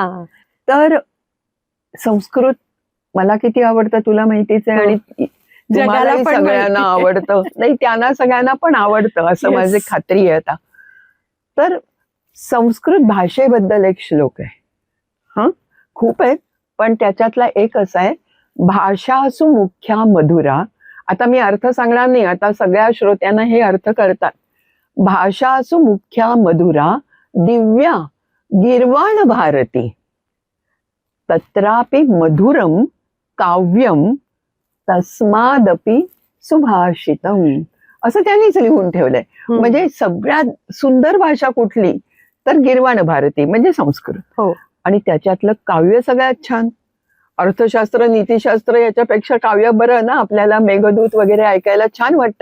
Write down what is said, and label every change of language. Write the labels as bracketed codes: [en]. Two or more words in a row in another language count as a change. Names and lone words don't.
[mr] तर संस्कृत मला किती आवडतं तुला माहितीच आहे, हो. आणि जगाला तुम्हालाही पण सगळ्यांना माहिती आहे. आवडतं. नाही, त्यांना सगळ्यांना पण आवडतं असं Yes. माझी खात्री आहे आता. तर संस्कृत भाषेबद्दल एक श्लोक आहे. खूप आहेत पण त्याच्यातला एक असा आहे, [sa] भाषासु मुख्या मधुरा. [mr] आता मी अर्थ सांगणार नाही, आता सगळ्या श्रोत्यांना हे अर्थ कळतात. [sa] भाषासु मुख्या मधुरा दिव्या गिर्वाण भारती तत्रापि मधुरम काव्यम तस्मादपि सुभाषितम, [mr] असं त्यांनीच लिहून ठेवलंय. हम्म. म्हणजे सगळ्यात सुंदर भाषा कुठली तर गिर्वाण भारती म्हणजे संस्कृत. हो. आणि त्याच्यातलं काव्य सगळ्यात छान. अर्थशास्त्र नीतिशास्त्र याच्यापेक्षा काव्य बरं ना, आपल्याला मेघदूत वगैरे ऐकायला छान वाटतं.